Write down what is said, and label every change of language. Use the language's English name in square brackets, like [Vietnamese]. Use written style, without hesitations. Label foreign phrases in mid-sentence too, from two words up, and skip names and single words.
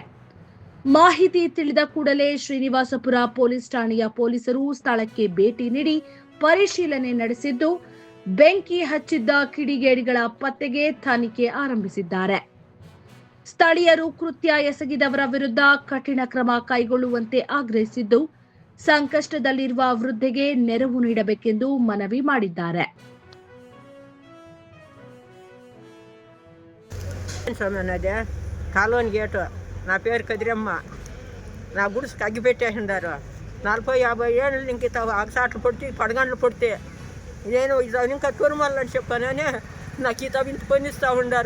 [Kannada] ಮಾಹಿತಿ ತಿಳಿದ ಕೂಡಲೇ ಶ್ರೀನಿವಾಸಪುರ ಪೊಲೀಸ್ ಠಾಣೆಯ ಪೊಲೀಸರು ಸ್ಥಳಕ್ಕೆ ಭೇಟಿ ನೀಡಿ ಪರಿಶೀಲನೆ ನಡೆಸಿದ್ದು, ಬೆಂಕಿ ಹಚ್ಚಿದ್ದ ಕಿಡಿಗೇಡಿಗಳ ಪತ್ತೆಗೆ ತನಿಖೆ ಆರಂಭಿಸಿದ್ದಾರೆ. ಸ್ಥಳೀಯರು ಕೃತ್ಯ ಎಸಗಿದವರ ವಿರುದ್ಧ ಕಠಿಣ ಕ್ರಮ ಕೈಗೊಳ್ಳುವಂತೆ ಆಗ್ರಹಿಸಿದ್ದು, ಸಂಕಷ್ಟದಲ್ಲಿರುವ ವೃದ್ಧೆಗೆ ನೆರವು ನೀಡಬೇಕೆಂದು ಮನವಿ ಮಾಡಿದ್ದಾರೆ. [Telugu] కాలోని గేటు నా పేరు కదిరమ్మ. నా గుడిసెకి అగ్గి పెట్టేసిండారు. 40-50 ఏళ్ళు ఇంక అగసాట్లు పొడితే పడగండ్లు పొడితే నేను ఇంకా తూరుమల్లని చెప్పానని నాకు ఈ ఇంత పనిస్తూ ఉండారు.